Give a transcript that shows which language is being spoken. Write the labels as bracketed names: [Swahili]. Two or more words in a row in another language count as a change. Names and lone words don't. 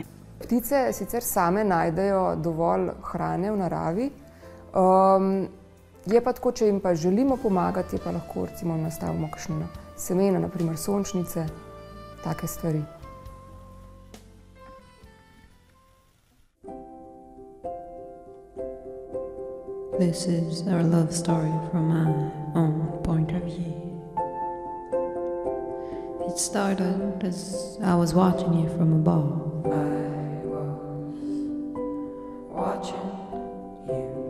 [Slovenian] Ptice sicer same najdejo dovolj hrane v naravi, je pa tako, če jim pa želimo pomagati, je pa lahko recimo nastavimo kakšne semena, naprimer sončnice, take stvari. [English] This is our love story from my own point of view. It started as I was watching you from above. I was watching you.